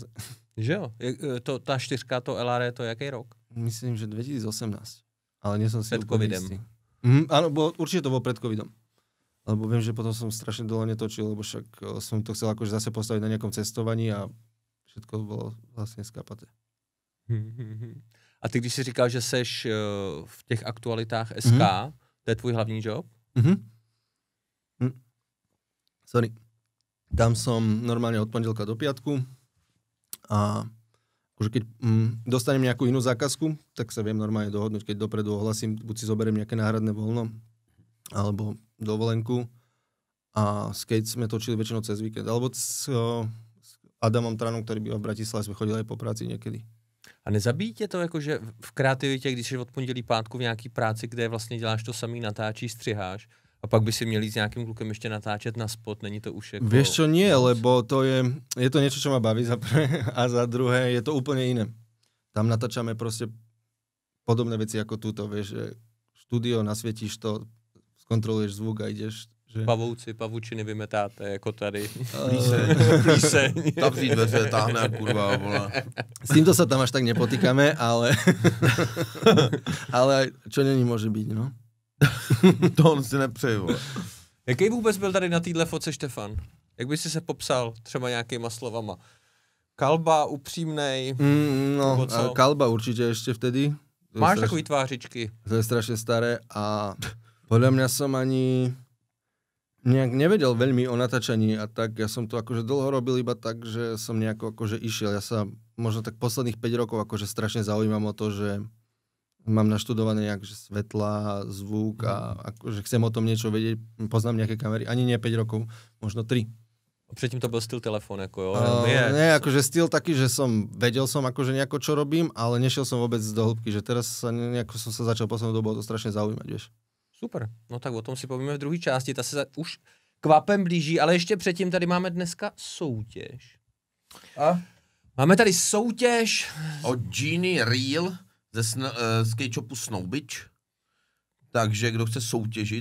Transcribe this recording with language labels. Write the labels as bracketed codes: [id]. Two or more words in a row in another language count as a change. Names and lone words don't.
[cs] Že jo? Ta 4, to LR, to jaký rok? [sk] Myslím, že 2018. Ale nie som si [cs] Pred covidem. [sk] istý. Áno, určite to bolo pred covidom. Lebo viem, že potom som strašne dlho netočil, lebo však som to chcel akože zase postaviť na nejakom cestovaní a všetko bolo vlastne skapaté. [cs] A ty, když jsi říkal, že seš v těch aktualitách SK, to je tvůj hlavní job? Sorry. [sk] Tam som normálne od pondelka do piatku a už keď dostanem nejakú inú zákazku, tak sa viem normálne dohodnúť, keď dopredu ohlasím, buď si zoberiem nejaké náhradné voľno, alebo dovolenku. A skate sme točili väčšinou cez víkend. Alebo s Adamom Tranom, ktorý býva v Bratislave, sme chodili aj po práci niekedy. [cs] A nezabíjí tě to, jakože v kreativitě, když jsi od pondělí pátku v nějaký práci, kde vlastně děláš to samý, natáčíš, střiháš, a pak by si měl jít s nějakým klukem ještě natáčet na spot, není to už jako... [sk] Vieš čo, nie, lebo to je to niečo, čo ma baví za prvé, a za druhé je to úplne iné. Tam natáčame proste podobné veci ako túto, vieš, že štúdio, nasvietíš to, skontroluješ zvuk a ideš. Že... [cs] Pavouci, pavučiny vymetáte, jako tady. Plíseň. Zavří dveře, táhne kurva, vole. [sk] S týmto sa tam až tak nepotýkame, ale ale čo není môže byť, no. [cs] To on si nepřeje, vole. Jaký vůbec byl tady na téhle foce Štefan? Jak bys si se popsal třeba nějakýma slovama? Kalba, upřímnej? No, [sk] kalba určite ešte vtedy. [cs] Máš takový tvářičky? [sk] To je strašne staré a podľa mňa som ani nejak nevedel veľmi o natáčaní a tak ja som to akože dlho robil iba tak, že som nejako akože išiel. Ja sa možno tak posledných 5 rokov akože strašne zaujímam o to, že mám naštudované nejak svetla, zvuk a akože chcem o tom niečo vedieť, poznám nejaké kamery, ani nie 5 rokov, možno 3. [cs] A předtím to byl styl telefon, jako jo? Ne, [sk] akože styl taký, že vedel som akože nejako čo robím, ale nešiel som vôbec do hĺbky, že teraz sa nejako som sa začal poslednou dobu to strašne zaujímať, vieš. [cs] Super, no tak o tom si povíme v druhé části, ta se už kvapem blíží, ale ještě předtím tady máme dneska soutěž. A? Máme tady soutěž. Od Genie Real ze skate shopu Snowbitch. Takže kdo chce soutěžit.